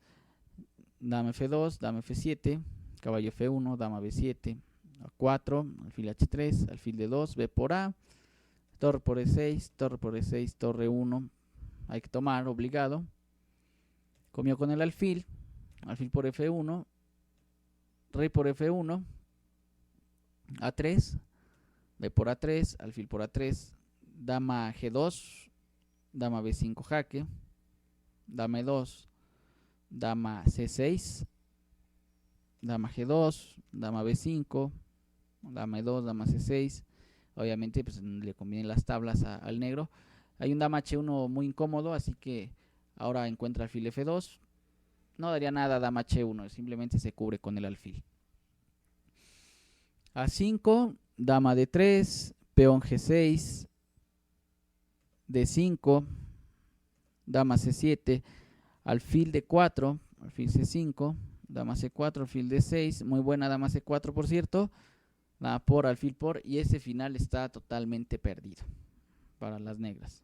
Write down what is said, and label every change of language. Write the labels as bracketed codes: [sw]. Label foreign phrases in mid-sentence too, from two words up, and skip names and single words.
[es] Dama F2, dama F7, caballo F1, dama B7, A4, alfil H3, alfil D2, B por A, torre por E6, torre por E6, torre 1. Hay que tomar, obligado. Comió con el alfil, alfil por F1, rey por F1, A3, B por A3, alfil por A3, dama G2, dama B5 jaque, dama E2, dama C6, dama G2, dama B5, dama E2, dama C6. Obviamente pues le convienen las tablas al negro. Hay un dama H1 muy incómodo, así que ahora encuentra alfil F2. No daría nada dama H1, simplemente se cubre con el alfil. A5, dama D3, peón G6, D5, dama C7, alfil D4, alfil C5, dama C4, alfil D6, muy buena dama C4 por cierto, dama por, alfil por, y ese final está totalmente perdido para las negras.